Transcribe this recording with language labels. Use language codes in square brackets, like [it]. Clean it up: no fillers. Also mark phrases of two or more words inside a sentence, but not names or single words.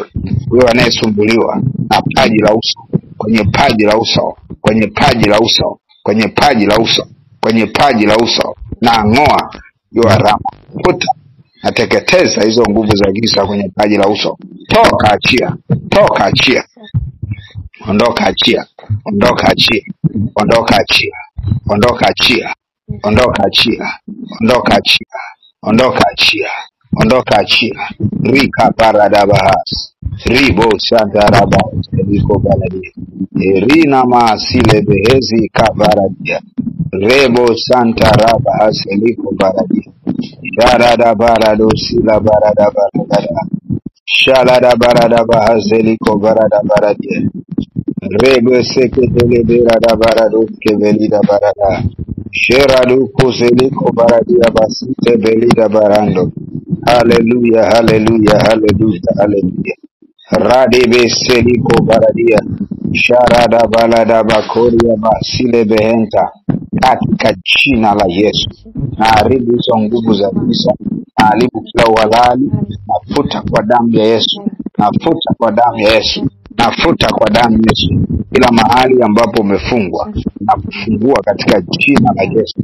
[sw] Huyo anayesumbuliwa na paji la uso, kwenye paji la uso, kwenye paji la uso, kwenye paji la uso, kwenye paji la uso, na ng'oa hiyo alama, futa, nateketeza hizo nguvu za giza kwenye paji la uso. Toka, achia, toka, achia, ondoka, achia, ondoka, achia, ondoka, achia, ondoka, achia, ondoka, achia, ondoka, achia, ondoka, achia, ondoka, achia. Rika paradabahas, ribo santaraba, eliko baladia, erina maasile behezi kabaradia, rebo santarabahas, eliko baladia, sharada barado sila barada barada, shalada barada bahas, eliko barada baradia, rebo seketele berada barado kevelida barada, sheradu kuseliko baradia basite belida barando. Haleluya, haleluya, haleluya, haleluya. Radibe seliko baradia, sharada balada bakoria basile behenta, katika jina la Yesu. Na haribu hizo nguvu za giza, na haribu kila uhalali, nafuta kwa damu ya Yesu, nafuta kwa damu ya Yesu, nafuta kwa damu ya Yesu. Kila mahali ambapo umefungwa, na kufungua katika jina la Yesu.